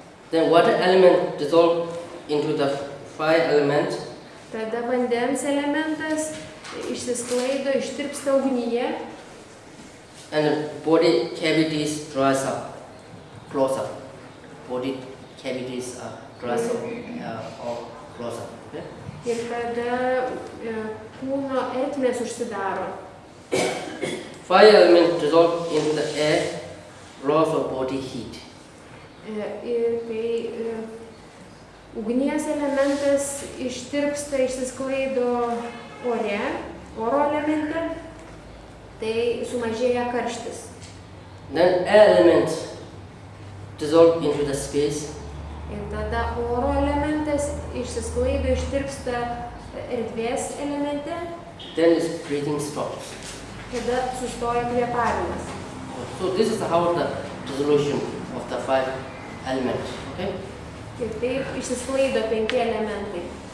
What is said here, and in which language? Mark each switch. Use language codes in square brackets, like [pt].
[en] Then water element dissolved into the 5 elements, [lt] tada vandens elementas išsisklaido, ištirpsta ugnyje [en] and body cavities dries up, close up. Body cavities are dries up or close up. Okay? [lt] ir tada kūno ertmės užsidaro. [en] Fire element dissolve into the air, loss of body heat. [lt] Ir kai ugnies elementas ištirpsta, išsisklaido ore, oro elemente, tai sumažėja karštis. [en] Then air element dissolve into the space. [lt] Ir tada oro elementas išsisklaido, ištirpsta erdvės elemente, [en] Then its breathing stops. [lt] tada sustoja kvėpavimas. [en] So this is how the dissolution of the 5 elements. Okay? [lt] Ir taip išsisklaido 5 elementai.